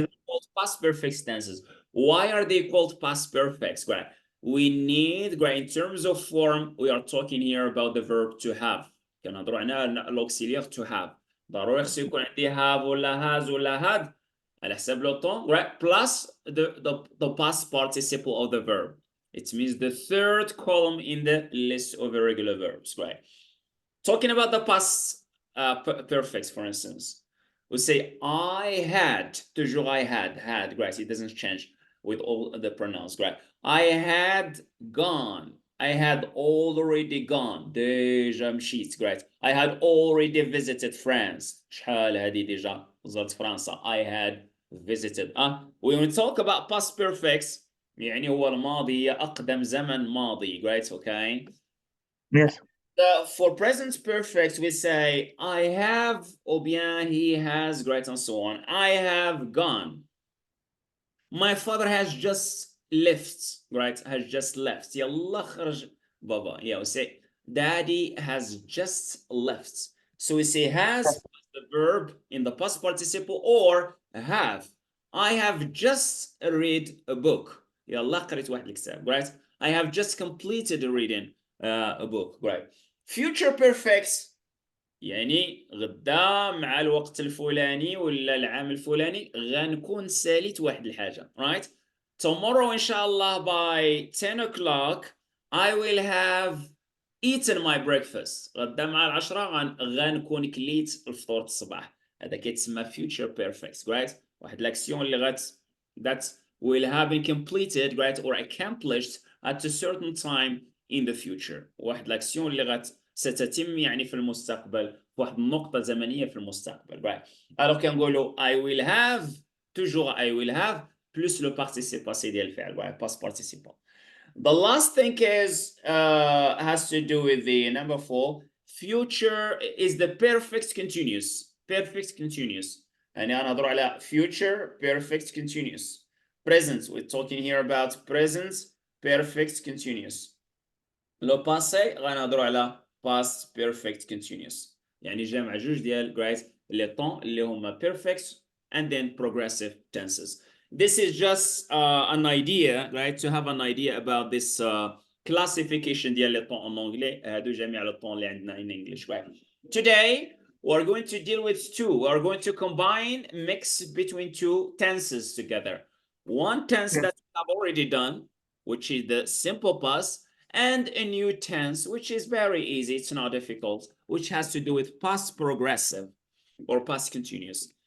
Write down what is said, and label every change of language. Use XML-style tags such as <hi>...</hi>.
<en>These are called past perfect tenses. Why are they called past perfects? Right. We need, right, in terms of form, we are talking here about the verb to have.</en> <ar>كنهضروا على l'auxiliaire to have. ضروري خصو يكون عندي have ولا has ولا had على حساب لو طون, right?</ar> <en>Plus the past participle of the verb. It means the third column in the list of irregular verbs, right? Talking about the past perfects, for instance, we say I had, toujours I had, right? It doesn't change with all the pronouns, right? I had gone, I had already gone, déjà مشيت, right? I had already visited France.</en> <ar>شحال هذه déjà زرت فرنسا.</ar> <en>I had visited. When we talk about past perfects,</en> <ar>يعني هو الماضي, أقدم زمن ماضي,</ar> <en>right? Okay. Yes. For present perfect, we say I have,</en> <fr>ou bien</fr> <en>he has, great, and so on. I have gone. My father has just left, right? Has just left.</en> <ar>يلا خرج بابا.</ar> <en>Yeah, we say daddy has just left. So we say has, the verb in the past participle, or have. I have just read a book.</en> <ar>يلا قريت واحد الكتاب, right?</ar> <en>I have just completed reading a book, right?</en> <ar>Future perfects, يعني غدا مع الوقت الفلاني ولا العام الفلاني غنكون ساليت واحد الحاجة, right?</ar> <en>Tomorrow إن شاء الله by 10 o'clock I will have eaten my breakfast.</en> <ar>غدا مع العشرة غنكون كليت الفطور الصباح. هذا كيتسمى</ar> <en>future perfects, right?</en> <ar>واحد الأكسيون اللي</ar> <en>that will have been completed, right, or accomplished at a certain time in the future.</en> <ar>واحد الأكسيون اللي ستتم يعني في المستقبل في واحد النقطة زمنية في المستقبل, right?</ar> <fr>Alors</fr> <ar>كنقولوا</ar> <en>I will have,</en> <fr>toujours</fr> <en>I will have</en> <fr>plus le participe passé</fr> <ar>ديال الفعل,</ar> <en>right? Past participle. The last thing is has to do with the number 4. Future is the perfect continuous. Perfect continuous.</en> <ar>يعني أنا أدور على</ar> <en>future perfect continuous. Present, we're talking here about present perfect continuous.</en> <ar>لو passé غنهضروا على</ar> <en>past perfect continuous.</en> <ar>يعني جمع جوج ديال great لي طون اللي هما</ar> <en>perfect and then progressive tenses. This is just an idea, right? To have an idea about this classification ديال لي طون</en> <fr>en anglais.</fr> <ar>هادو جميع لي طون اللي عندنا</ar> <en>in English, right? Today we're going to deal with two. We're going to combine, mix between two tenses together. One tense that we have already done, which is the simple past, and a new tense, which is very easy, it's not difficult, which has to do with past progressive or past continuous.</en>